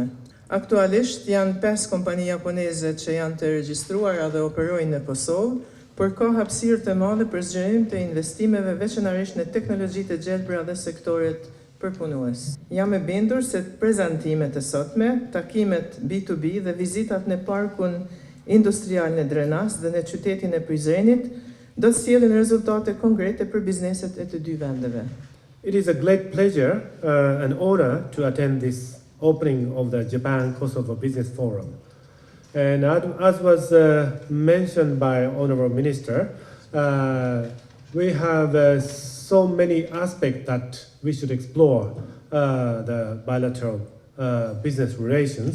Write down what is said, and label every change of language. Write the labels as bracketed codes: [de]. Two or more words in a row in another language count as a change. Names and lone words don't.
[sq] Aktualisht janë 5 kompani japoneze që janë të regjistruara dhe operojnë në Kosovë, por ka hapësirë të madhe për zgjerim të investimeve veçanërisht në teknologji të gjelbra dhe sektoret përpunues. Jam e bindur se prezantimet e sotme, takimet B2B dhe vizitat në parkun industrial në Drenas dhe në qytetin e Prizrenit do të sjellin rezultate konkrete për bizneset e të dy vendeve. [en] It is a great pleasure and honor to attend this opening of the Japan-Kosovo Business Forum. And as was mentioned by Honorable Minister, we have so many aspects that we should explore the bilateral business relations.